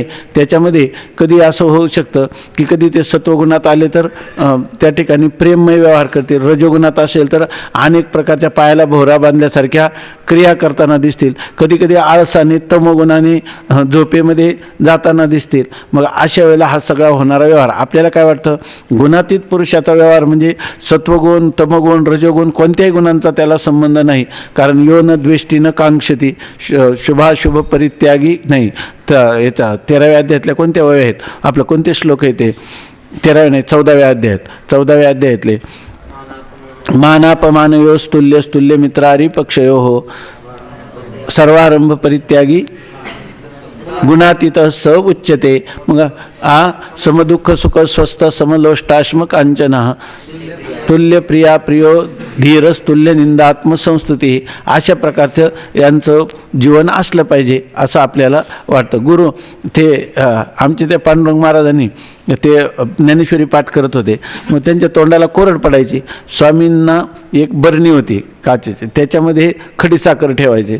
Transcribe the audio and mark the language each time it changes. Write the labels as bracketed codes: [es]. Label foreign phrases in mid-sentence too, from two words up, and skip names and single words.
[mr] त्याच्यामध्ये कधी असं होऊ शकतं की कधी ते सत्वगुणात आले तर त्या ठिकाणी प्रेममय व्यवहार करतील, रजोगुणात असेल तर अनेक प्रकारच्या पायाला भोवरा बांधल्यासारख्या क्रिया करताना दिसतील, कधी कधी आळसाने तमोगुणाने झोपेमध्ये जाताना दिसतील. मग अशा वेळेला हा सगळा होणारा व्यवहार आपल्याला काय वाटतं, गुणातीत पुरुषाचा व्यवहार म्हणजे सत्वगुण, तमगुण, रजोगुण कोणत्याही गुणांचा त्याला संबंध नाही. [sa] कारण यो न द्वेष्टी न कांक्षती, शुभाशुभ परित्यागी नाही. [mr] तर याचा 13व्या अध्यायातल्या कोणत्या वय आहेत, आपलं कोणते श्लोक आहे ते 13व्या नाही 14व्या अध्यायात, 14व्या अध्यायातले [sa] मानापमान योस्तुल्यस्तुल्य मित्रारी पक्षयो हो, सर्वारंभ परित्यागी गुणातीत स उच्यते. मग समदुःख सुख स्वस्थ समलोष्टाश्म कांचन तुल्य प्रिया प्रियो धीरस तुल्य निंदात्मसंस्तुती, [mr] अशा प्रकारचं यांचं जीवन असलं पाहिजे असं आपल्याला वाटतं. गुरु ते आमचे त्या पांडुरंग महाराजांनी ते ज्ञानेश्वरी पाठ करत होते, मग त्यांच्या तोंडाला कोरड पडायची. स्वामींना एक बरणी होती काचेची, त्याच्यामध्ये खडीसाखर ठेवायचे.